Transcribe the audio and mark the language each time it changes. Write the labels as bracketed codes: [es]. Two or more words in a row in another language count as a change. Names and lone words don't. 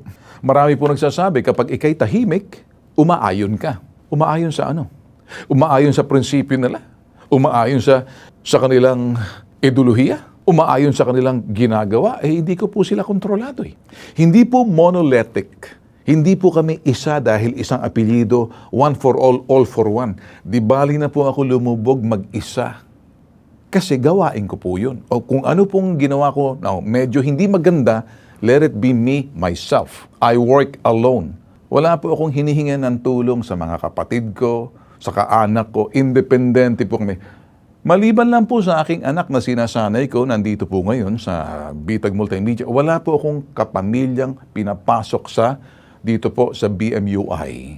[tl] Marami po nagsasabi kapag ikay tahimik, umaayon ka. Umaayon sa ano? Umaayon sa prinsipyo nila? Umaayon sa kanilang ideolohiya? Umaayon sa kanilang ginagawa? Hindi ko po sila kontrolado eh. Hindi po monolithic. Hindi po kami isa dahil isang apelyido, [en] one for all for one. [tl] Di bali na po ako lumubog mag-isa. Kasi gawain ko po yun. O kung ano pong ginawa ko, medyo hindi maganda, [en] let it be me, myself. I work alone. [tl] Wala po akong hinihingan ng tulong sa mga kapatid ko, sa kaanak ko, independente po kami. Maliban lang po sa aking anak na sinasanay ko, nandito po ngayon sa Bitag Multimedia, wala po akong kapamilyang pinapasok dito po sa BMUI.